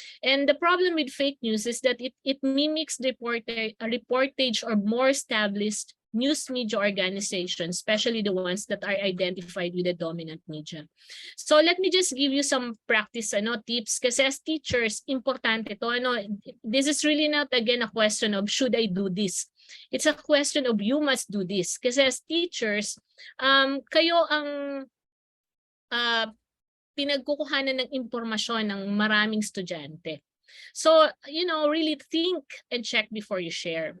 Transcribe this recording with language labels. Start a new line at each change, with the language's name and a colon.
English: And the problem with fake news is that it mimics the reportage or more established news media organizations, especially the ones that are identified with the dominant media. So let me just give you some practice tips kasi as teachers, importante to. This is really not again a question of should I do this? It's a question of you must do this.
Filipino: Kasi as teachers, kayo ang pinagkukuhanan ng impormasyon ng maraming estudyante.
English: So, really think and check before you share.